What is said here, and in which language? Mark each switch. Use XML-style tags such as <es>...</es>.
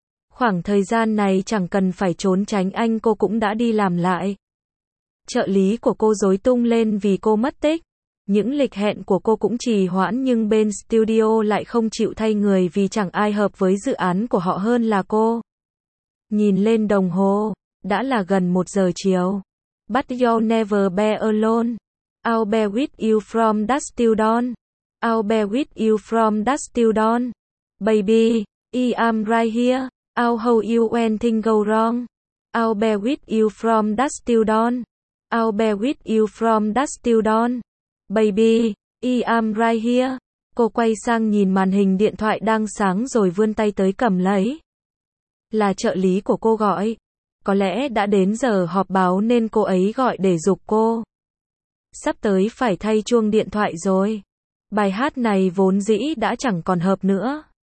<vi>Khoảng thời gian này chẳng cần phải trốn tránh anh, cô cũng đã đi làm lại. Trợ lý của cô rối tung lên vì cô mất tích. Những lịch hẹn của cô cũng trì hoãn, nhưng bên studio lại không chịu thay người vì chẳng ai hợp với dự án của họ hơn là cô. Nhìn lên đồng hồ, đã là gần 1 giờ chiều.</vi> <en>But you'll never be alone. I'll be with you from dusk till dawn. I'll be with you from dusk till dawn. Baby, I am right here. I'll hold you when things go wrong. I'll be with you from dusk till dawn. I'll be with you from dusk till dawn. Baby, I am right here.</en> <vi>Cô quay sang nhìn màn hình điện thoại đang sáng rồi vươn tay tới cầm lấy. Là trợ lý của cô gọi. Có lẽ đã đến giờ họp báo nên cô ấy gọi để giục cô. Sắp tới phải thay chuông điện thoại rồi. Bài hát này vốn dĩ đã chẳng còn hợp nữa.</vi>